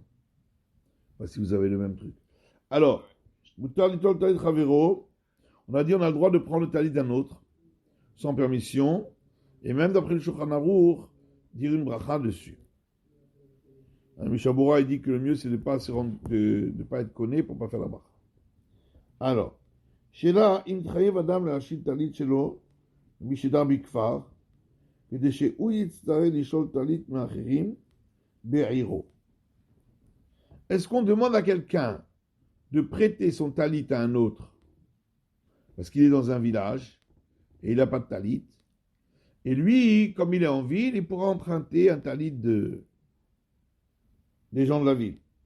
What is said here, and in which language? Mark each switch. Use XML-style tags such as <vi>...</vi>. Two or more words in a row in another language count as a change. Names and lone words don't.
<fr>Si vous avez le même truc. Alors, on a dit on a le droit de prendre le talit d'un autre, sans permission, et même d'après le Shulchan Aruch, dire une bracha dessus. Un Mishabura, il dit que le mieux, c'est de ne pas, de pas être connu pour ne pas faire la bracha. Alors,</fr> <he>שאלה, אם חייב אדם להשיל טלית שלו, מי שדר בכפר, כדי שהוא יצטרך לשאול טלית מאחרים בעירו.</he> <fr>Est-ce qu'on demande à quelqu'un de prêter son talit à un autre parce qu'il est dans un village et il n'a pas de talit, et lui, comme il est en ville, il pourra emprunter un talit des gens de la ville.</fr>